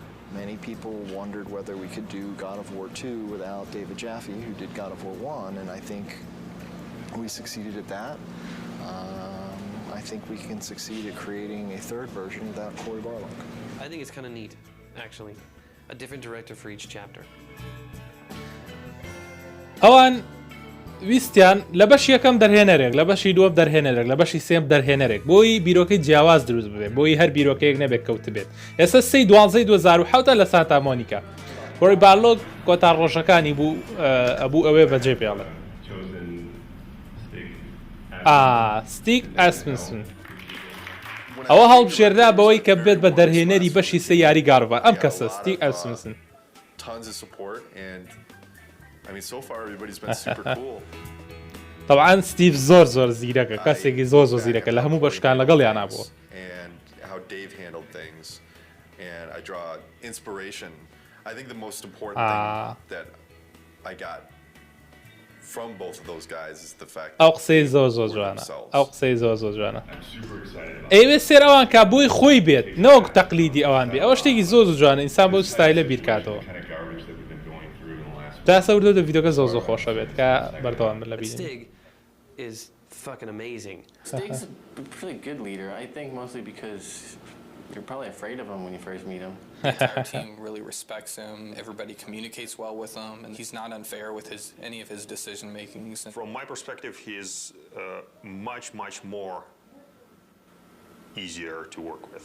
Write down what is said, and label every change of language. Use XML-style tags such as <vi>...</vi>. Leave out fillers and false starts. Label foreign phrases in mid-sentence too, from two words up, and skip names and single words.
<en>Many people wondered whether we could do God of War 2 without David Jaffe, who did God of War 1, and I think we succeeded at that. I think we can succeed at creating a third version without Corey Barlog. I think it's kind of neat, actually. A different director for each chapter.</en> <ckb>ئەوان ویستیان لە بەش یەکەم دەرهێنەرێک لە بەشی دووەم دەرهێنەرێک لە بەشی سێم دەرهێنەرێک بۆی بیرۆکەی جیاواز دروست ببێت بۆی هەر بیرۆکەیەک نەبێت کەوت بێت ئێستا 2007 لە سانتا مۆنیکا کۆڕی بارلۆک کۆتا ڕۆژەکانی بوو ئەبوو ئەوێ بەجێ پێڵێ ستیک ئەسپنسن ئەوە هەڵبژێردا بەوەی کە بێت بە دەرهێنەری بەشی سێ یاری گاڕڤان ئەم کەسە ستیک ئەسپنسن.</ckb> <en>Tons of support and I mean, so far everybody's been super cool.</en> <ckb>طبعا ستيف زۆر زیرەکە کەسێکی زۆر زیرەکە لە هەموو بەشکان لەگەڵیان نابووە.</ckb> <en>And how Dave handled things and I draw inspiration. I think the most important thing that I got from both of those guys is the fact</en> <ckb>ئەو قسەی زۆر زۆر جوانە ئەو قسەی زۆر زۆر جوانە ئەوێ سێر ئەوان کا بۆی خۆی بێت نەوەک تەقلیدی ئەوان بێ ئەوە شتێکی زۆر زۆر جوانە ئینسان بۆ ستایلە بیرکاتەوە تا سەوردە ڤیدیۆکە زۆر زۆر خۆشە بێت کە بەردەوام لە بینی</ckb> <en>is fucking amazing. Stig's a pretty good leader, I think mostly because you're probably afraid of him when you first meet him. The entire team really respects him. Everybody communicates well with him, and he's not unfair with any of his decision makings. From my perspective, he is much more easier to work with.</en>